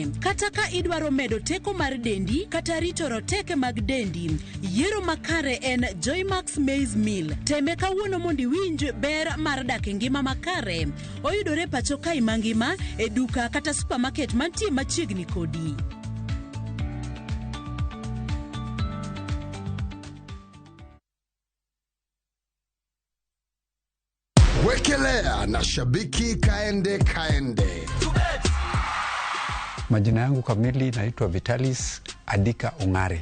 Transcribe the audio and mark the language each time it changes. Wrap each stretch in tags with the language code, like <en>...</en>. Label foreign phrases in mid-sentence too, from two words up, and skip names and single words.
<luo>Kata ka idwaro medo teko mar dendi kata rito roteke mag dendi, yiero makare en Joymax Maize Meal. Teme kawuono mondo iwinj ber mar dak e ngima makare. Oyudore pacho kai mangima e duka kata supermarket mantie machiegni kodi.</luo> <sw>Wekelea na shabiki kaende. Majina yangu kamili naitwa Vitalis Adika Ongare.</sw>